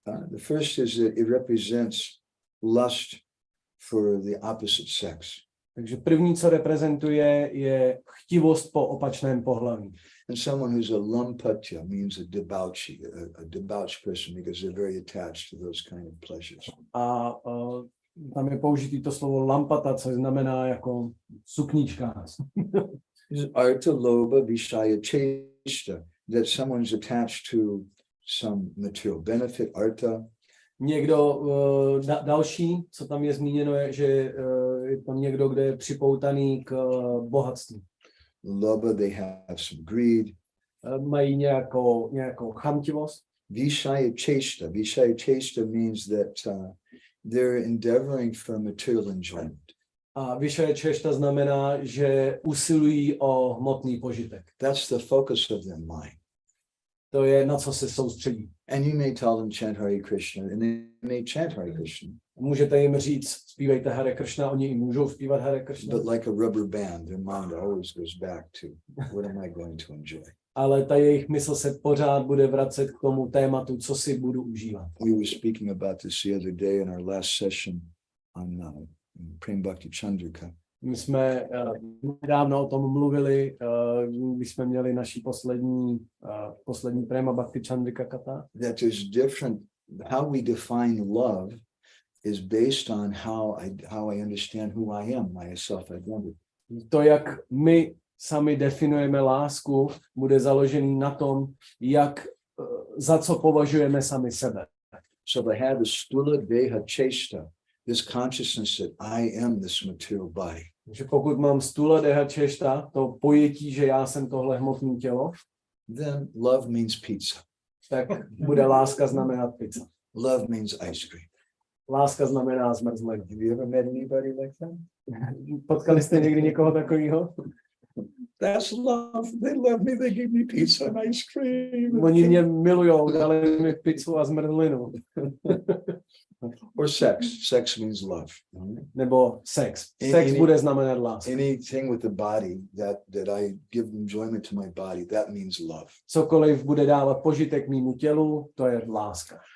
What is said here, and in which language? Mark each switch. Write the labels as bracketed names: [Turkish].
[English] The first is that it represents lust for the opposite sex. [Czech] Takže první, co reprezentuje, je chtivost po opačném pohlaví. [English] And someone who's a lampatya means a debauched person because they're very attached to those kind of pleasures. [Czech] A tam je použitý to slovo lampata, což znamená jako suknička. [Sanskrit] Artha loba vishaya cheshta, [English] that someone's attached to some material benefit, artha. [Czech] Někdo další, co tam je zmíněno, je, že je tam někdo, kdo je připoutaný k bohatství. [English] Loba, they have some greed. [Czech] Mají nějakou chamtivost. [Sanskrit] Vishaya cheshta. [English] Vishaya cheshta means that they're endeavoring for material enjoyment. [Czech] A vyšaje češta znamená, že usilují o hmotný požitek. [English] That's the focus of their mind. [Czech] To je, na co se soustředí. [English] And you may tell them chant Hare Krishna, and they may chant Hare Krishna. [Czech] Můžete jim říct, zpívejte Hare Krishna, oni i můžou zpívat Hare Krishna. [English] But like a rubber band, their mind always goes back to, what am I going to enjoy? [Czech] Ale ta jejich mysl se pořád bude vracet k tomu tématu, co si budu užívat. [English] We were speaking about this the other day in our last session on Prem Bhakti Chandrika. [Czech] My jsme nedávno o tom mluvili, když jsme měli naší poslední Prema Bhakti Chandrika kata. [English] That there's different, how we define love is based on how I understand who I am, my self-identity. [Czech] To, jak my sami definujeme lásku, bude založený na tom, za co považujeme sami sebe. [English] So if I have the stula deha chesta, this consciousness that I am this material body. [Czech] Že pokud mám stula deha češta, to pojetí, že já jsem tohle hmotné tělo, [English] Then love means pizza. [Czech] tak bude láska znamenat pizza. [English] Love means ice cream. [Czech] Láska znamená zmrzlení. [English] Have you ever met anybody like that? [Czech] Potkali jste někdy někoho takového? [English] That's love. They love me. They give me pizza and ice cream. [Czech] Oni mě milujou, dali mi pizzu a zmrzlinu. [English] Or sex. Sex means love. [Czech] Nebo sex. Sex bude znamenat lásku. [English] Anything with the body that I give enjoyment to my body, that means love. [Czech] Cokoliv bude dávat požitek mému tělu, to je láska.